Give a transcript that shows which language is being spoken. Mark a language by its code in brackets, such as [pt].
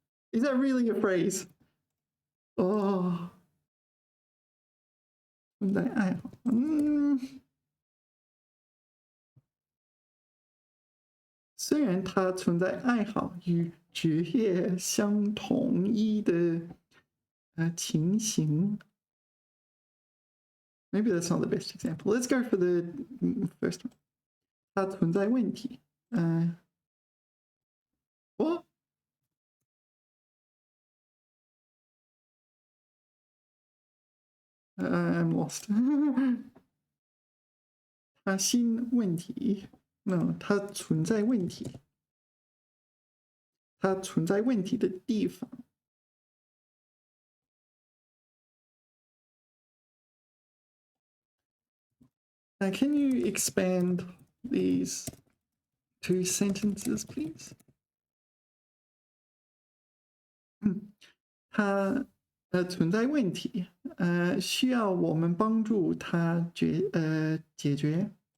[en] Is that really a phrase? Oh, [zh] 存在爱好。虽然它存在爱好与职业相同一的情形。 [en] Maybe that's not the best example. Let's go for the first one. [zh] 它存在问题。 [en] What? I'm lost. [zh] 它新问题。No, 它存在问题。它存在问题的地方。 [en] Can you expand these two sentences, please? [zh] 它存在问题，需要我们帮助它解决。